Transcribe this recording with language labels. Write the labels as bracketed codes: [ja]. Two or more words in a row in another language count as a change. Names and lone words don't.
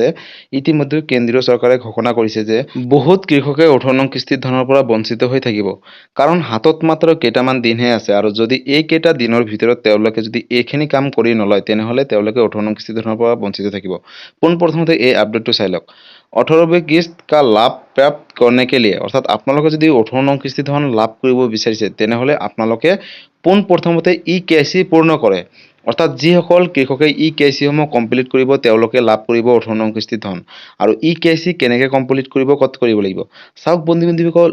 [as] ইতিমধ্যে কেন্দ্ৰীয় চৰকাৰে ঘোষণা কৰিছে যে বহুত কৃষকে ১৮ নং কিস্তিৰ ধনৰ পৰা বঞ্চিত হৈ থাকিব, কাৰণ হাতত মাত্ৰ কেইটামান দিনহে আছে। আৰু যদি এইকেইটা দিনৰ ভিতৰত তেওঁলোকে যদি এইখিনি কাম কৰি নলয়, তেনেহ'লে তেওঁলোকে ১৮ নং কিস্তিৰ ধনৰ পৰা বঞ্চিত থাকিব। পোনপ্ৰথমতে এই আপডেটটো চাই লওক। [hi] 18वीं किस्त का लाभ प्राप्त करने के लिए, [as] অৰ্থাৎ আপোনালোকে যদি 18 নং কিস্তি ধন লাভ কৰিব বিচাৰিছে তেনেহ'লে আপোনালোকে পোনপ্ৰথমতে EKYC পূৰ্ণ কৰে। অৰ্থাৎ যিসকল কৃষকে EKYC সমূহ কমপ্লিট কৰিব তেওঁলোকে লাভ কৰিব 18 নং কিস্তি ধন। আৰু EKYC কেনেকৈ কমপ্লিট কৰিব, ক'ত কৰিব লাগিব চাওক বন্ধু বান্ধৱীসকল।